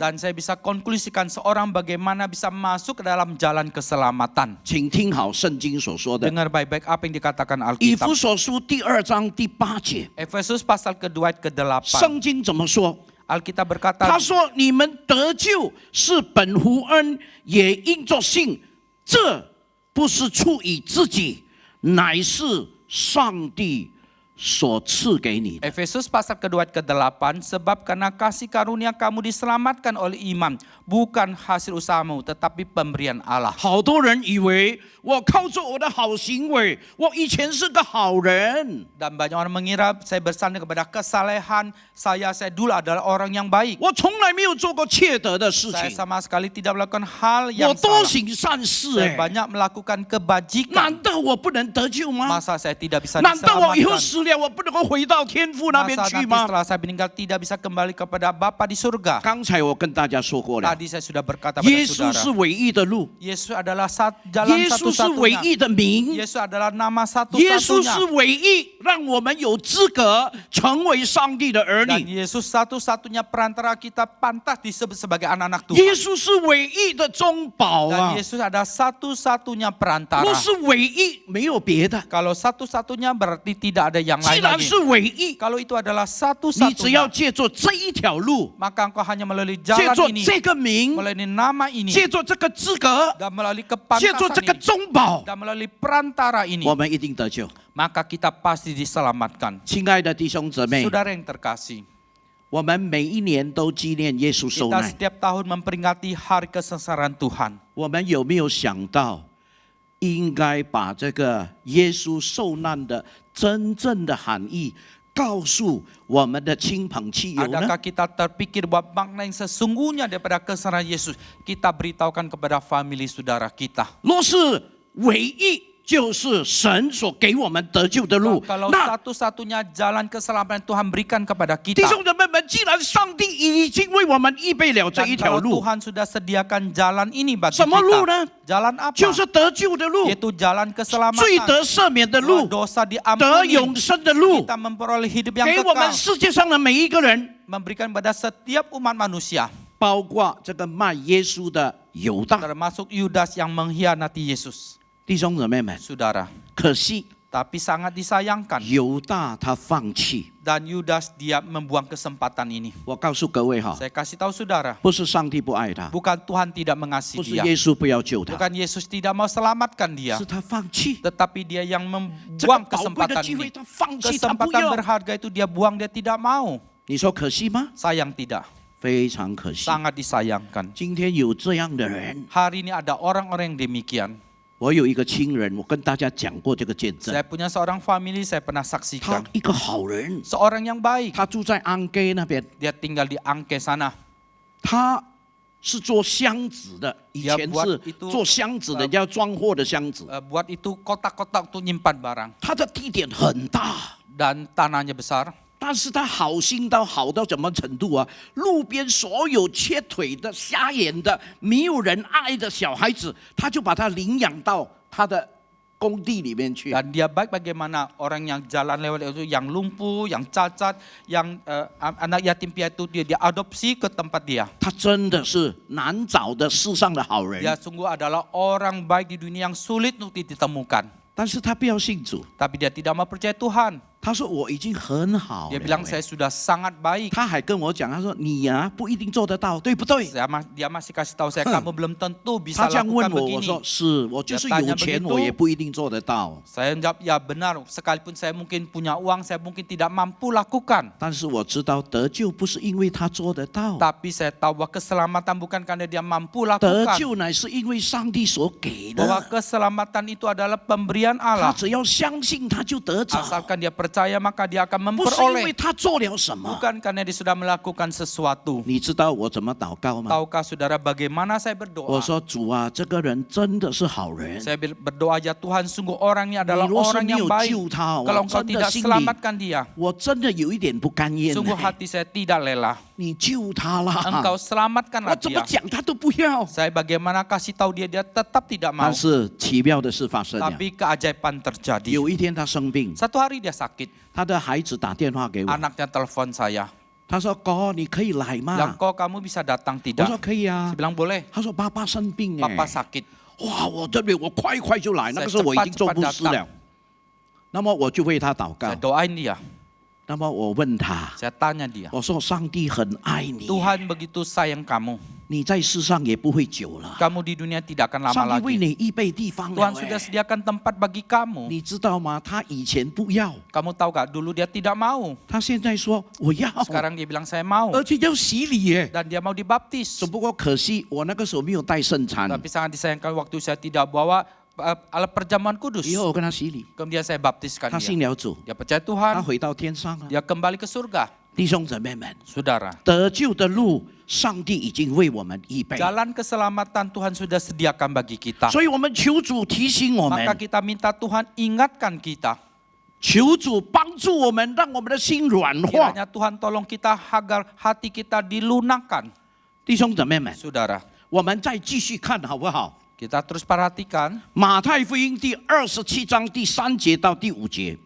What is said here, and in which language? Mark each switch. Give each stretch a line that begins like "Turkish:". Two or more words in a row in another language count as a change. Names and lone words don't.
Indonesian: dan saya bisa konklusikan seorang bagaimana bisa masuk ke dalam jalan keselamatan.
Chinese: 请听好圣经所说的，
Indonesian: Dengar baik-baik apa yang dikatakan
Chinese: 以
Indonesian: Alkitab.
Chinese: 弗所书第2章第8节，
Indonesian: Efesus pasal kedua ayat ke-8.
Chinese: 圣经怎么说？
Indonesian: Alkitab berkata,
Chinese: 他说：“你们得救是本乎恩，也因着信。这不是出于自己，乃是上帝所赐给你的。
Indonesian: Efesus pasal kedua ayat ke-8, sebab karena kasih karunia kamu diselamatkan oleh iman, bukan hasil usahamu, tetapi pemberian Allah. ”
Chinese: 好多人以为我靠着我的好行为，我以前是个好人，
Indonesian: Dan banyak orang mengira saya bersandar kepada kesalehan, saya dulu adalah orang yang baik.
Chinese: 我从来没有做过缺德的事
Indonesian: Saya
Chinese: 情，
Indonesian: sama sekali tidak melakukan hal
Chinese: 我
Indonesian: yang
Chinese: 多
Indonesian: salah.
Chinese: 行善事
Indonesian: Saya banyak melakukan
Chinese: 难
Indonesian: kebajikan.
Chinese: 道我不能得救吗？
Indonesian: Masa saya tidak bisa
Chinese: 难道我以后
Indonesian: diselamatkan?
Chinese: 死了，我不能够回到天父那边
Indonesian: Masa
Chinese: 去
Indonesian: nanti
Chinese: 吗？
Indonesian: setelah saya meninggal tidak bisa kembali kepada Bapa di surga?
Chinese: 刚才我跟大家说过了，
Indonesian: Tadi saya sudah berkata pada
Chinese: 耶稣是
Indonesian: saudara,
Chinese: 唯一的路，
Indonesian: Yesus adalah jalan
Chinese: 耶稣是唯
Indonesian: satu-satunya.
Chinese: 一的名，
Indonesian: Yesus adalah nama
Chinese: 耶稣是
Indonesian: satu-satunya.
Chinese: 唯一让我们有资格成为上帝的儿
Indonesian: Dan
Chinese: 女。
Indonesian: Yesus satu-satunya perantara kita pantas disebut sebagai anak-anak
Chinese: 耶
Indonesian: Tuhan.
Chinese: 稣是唯一的中保
Indonesian: Dan
Chinese: 啊，
Indonesian: Yesus adalah satu-satunya perantara.
Chinese: 若是唯一，没有别的。
Indonesian: Kalau satu-satunya berarti tidak ada yang
Chinese: 既
Indonesian: lain
Chinese: 然
Indonesian: lagi.
Chinese: 是唯一，
Indonesian: Kalau itu adalah
Chinese: 你只要
Indonesian: satu-satunya,
Chinese: 借着这一条路，
Indonesian: maka engkau hanya melalui
Chinese: 借
Indonesian: jalan
Chinese: 着
Indonesian: ini,
Chinese: 这个名，
Indonesian: melalui nama ini,
Chinese: 借着这个资格，
Indonesian: dan melalui
Chinese: 借着
Indonesian: kepantasan
Chinese: 这个
Indonesian: ini,
Chinese: 中保，
Indonesian: dan melalui perantara ini,
Chinese: 我们一定得救。
Indonesian: maka kita pasti diselamatkan.
Chinese: 亲爱的弟兄姊妹，
Indonesian: Saudara yang terkasih,
Chinese: 我们每一年都纪念耶稣受
Indonesian: Kita
Chinese: 难，
Indonesian: setiap tahun memperingati hari kesengsaraan Tuhan.
Chinese: 我们有没有想到，应该把这个耶稣受难的真正的含义告诉我们的亲朋戚友呢？
Indonesian: Adakah kita terpikir bahwa makna yang sesungguhnya daripada kesengsaraan Yesus kita beritahukan kepada famili saudara kita?
Chinese: 若是唯一就是神所给我们得救的路，
Indonesian: Kalau
Chinese: 那
Indonesian: satu-satunya jalan keselamatan Tuhan berikan kepada
Chinese: 弟
Indonesian: kita.
Chinese: 兄姊妹们，既然上帝已经为我们预备了这
Indonesian: Dan
Chinese: 一条
Indonesian: kalau
Chinese: 路，
Indonesian: Tuhan sudah sediakan jalan ini bagi
Chinese: 什么路
Indonesian: kita.
Chinese: 呢？
Indonesian: Jalan apa?
Chinese: 就是得救的路，
Indonesian: Yaitu jalan
Chinese: 罪
Indonesian: keselamatan.
Chinese: 得赦免的路，
Indonesian: Dosa
Chinese: 得
Indonesian: diampuni.
Chinese: 永生的路，
Indonesian: Kita memperoleh hidup yang
Chinese: 给我们
Indonesian: kekal.
Chinese: 世界上的每一个人，
Indonesian: Memberikan pada setiap umat manusia.
Chinese: 包括这个卖耶稣的犹大。
Indonesian: Termasuk Yudas yang mengkhianati Yesus.
Chinese: 弟兄姊妹们，
Indonesian: Saudara.
Chinese: 可惜
Indonesian: Tapi sangat disayangkan.
Chinese: 犹大他放弃。
Indonesian: Dan Yudas dia membuang kesempatan ini.
Chinese: 我告诉各位哈，
Indonesian: Saya kasih tahu saudara.
Chinese: 不是上帝不爱他，
Indonesian: Bukan Tuhan tidak
Chinese: 不
Indonesian: mengasihi
Chinese: 是
Indonesian: dia.
Chinese: 耶稣不要救他，
Indonesian: Bukan Yesus tidak mau selamatkan dia.
Chinese: 是他放弃。
Indonesian: Tetapi dia yang
Chinese: 这个
Indonesian: membuang
Chinese: 宝贵的
Indonesian: kesempatan
Chinese: 机会
Indonesian: ini.
Chinese: 他放弃，他不
Indonesian: Kesempatan
Chinese: 要。
Indonesian: berharga itu dia buang, dia tidak mau.
Chinese: 你说可惜吗？
Indonesian: Sayang tidak.
Chinese: 非常可惜。
Indonesian: Sangat disayangkan.
Chinese: 今天有这样的人，
Indonesian: Hari ini ada orang-orang yang demikian.
Chinese: 我有一个亲人，我跟大家讲过这个见证
Indonesian: Saya。punya seorang family, saya pernah
Chinese: 他
Indonesian: saksikan.
Chinese: 一个好人，
Indonesian: Seorang yang baik.
Chinese: 他住在安街那边，
Indonesian: Dia tinggal di Angke sana.
Chinese: 他是做箱子的，以
Indonesian: Dia
Chinese: 前
Indonesian: buat
Chinese: 是
Indonesian: itu
Chinese: 做箱子的，人家装货的箱子。
Indonesian: Buat itu kotak-kotak untuk nyimpan barang.
Chinese: 他的地点很大，
Indonesian: Dan tanahnya besar.
Chinese: 但是他好心到好到什么程度啊？路边所有缺腿的、瞎眼的、没有人爱的小孩子，他就把他领养到他的工地里面去。
Indonesian: Dan dia baik bagaimana orang yang jalan lewat itu, yang lumpuh, yang cacat, yang anak yatim piatu dia diadopsi ke tempat dia.
Chinese: 他真的是难找的世上的好人，
Indonesian: Dia sungguh adalah orang baik di dunia yang sulit untuk ditemukan.
Chinese: 但是他不要信主。
Indonesian: Tapi dia tidak mau percaya Tuhan.
Chinese: 他说我已经很好
Indonesian: Dia
Chinese: 了
Indonesian: bilang saya sudah sangat baik.
Chinese: 他还跟我讲，他说你呀、不一定做得到，对不对？
Indonesian: Dia masih kasih tahu saya, kamu belum tentu
Chinese: 他
Indonesian: bisa
Chinese: 这样问
Indonesian: lakukan
Chinese: 我，我说
Indonesian: begini.
Chinese: 是，我就是有钱，我也不一定做得到。
Indonesian: Saya jawab, ya benar, sekalipun saya mungkin punya uang, saya mungkin tidak mampu lakukan.
Chinese: 但是我知道得救不是因为他做得到，
Indonesian: Tapi saya tahu bahwa keselamatan bukan karena dia mampu
Chinese: 得
Indonesian: lakukan.
Chinese: 救乃是因为上帝所给
Indonesian: Bahwa
Chinese: 的。
Indonesian: keselamatan itu adalah pemberian
Chinese: 他
Indonesian: Allah.
Chinese: 只要相信，他就得着，
Indonesian: Asalkan dia percaya, maka dia akan
Chinese: 不是因为
Indonesian: memperoleh.
Chinese: 他做了什么。
Indonesian: Bukan karena dia sudah melakukan sesuatu.
Chinese: 你知道我怎么祷告吗？
Indonesian: Tahukah saudara bagaimana saya
Chinese: 我
Indonesian: berdoa?
Chinese: 说主啊，这个人真的是好人。
Indonesian: Saya berdoa aja, Tuhan sungguh orangnya
Chinese: 你
Indonesian: adalah
Chinese: 若是
Indonesian: orang
Chinese: 没
Indonesian: yang
Chinese: 有
Indonesian: baik.
Chinese: 救他，
Indonesian: Kalau
Chinese: 我
Indonesian: engkau
Chinese: 真的
Indonesian: tidak
Chinese: 心里
Indonesian: selamatkan dia,
Chinese: 我真的有一点不甘愿呢。
Indonesian: sungguh hati saya tidak lelah.
Chinese: 你救他啦！
Indonesian: Engkau
Chinese: 我
Indonesian: selamatkanlah
Chinese: 怎么
Indonesian: dia.
Chinese: 讲他都不要。
Indonesian: Saya bagaimana kasih tahu dia, dia tetap tidak mau.
Chinese: 但是奇妙的事发生了，
Indonesian: Tapi keajaiban terjadi.
Chinese: 有一天他生病，
Indonesian: Satu hari dia sakit.
Chinese: 他的孩子打电话给我，
Indonesian: Anaknya telepon saya.
Chinese: 他说：“哥，你可以来
Indonesian: Bilang,
Chinese: 吗
Indonesian: kok kamu bisa datang？”
Chinese: 我
Indonesian: tidak.
Chinese: 说：“可以啊
Indonesian: Saya。bilang boleh. ”
Chinese: 他说：“爸爸生病哎
Indonesian: Papa。sakit.
Chinese: 哇，我这边我快快就来，那个时候我已经做牧师
Indonesian: cepat-cepat
Chinese: 了。那么我就为他祷告
Indonesian: Saya。doain dia.
Chinese: 那么我问他，
Indonesian: Saya tanya dia.
Chinese: 我说：“上帝很爱你，
Indonesian: Tuhan begitu sayang kamu.
Chinese: 你在世上也不会久了。
Indonesian: Kamu di dunia tidak akan lama
Chinese: 上帝为
Indonesian: lagi.
Chinese: 你预备地方了
Indonesian: Tuhan sudah
Chinese: 哎。
Indonesian: sediakan tempat bagi kamu.
Chinese: 你知道吗？他以前不要，
Indonesian: Kamu tahu gak? Dulu dia tidak mau.
Chinese: 他现在说我要，
Indonesian: Sekarang dia bilang saya mau.
Chinese: 而且要洗礼耶。
Indonesian: Dan dia mau dibaptis.
Chinese: 只不过可惜我那个时候没有带圣餐，
Indonesian: Tapi sangat disayangkan waktu saya tidak bawa alat perjamuan kudus.
Chinese: 以后我跟他洗礼，
Indonesian: Kemudian saya baptiskan
Chinese: 他信
Indonesian: dia.
Chinese: 了主，
Indonesian: Dia percaya
Chinese: 他
Indonesian: Tuhan.
Chinese: 回到天上了。
Indonesian: Dia kembali ke surga.
Chinese: 弟兄姊妹们，
Indonesian: Saudara.
Chinese: 得救的路，上帝已经为我们预备，
Indonesian: Jalan keselamatan Tuhan sudah sediakan bagi kita.
Chinese: 所以我们求主提醒我
Indonesian: Maka
Chinese: 们，
Indonesian: kita minta Tuhan ingatkan kita.
Chinese: 求主帮助我们，让我们的心软化。
Indonesian: Kiranya Tuhan tolong kita agar hati kita dilunakkan.
Chinese: 弟兄姊妹们，
Indonesian: Saudara,
Chinese: 我们再继续看好不好？
Indonesian: kita terus perhatikan
Chinese: 马太福音第27章第3节到第5节，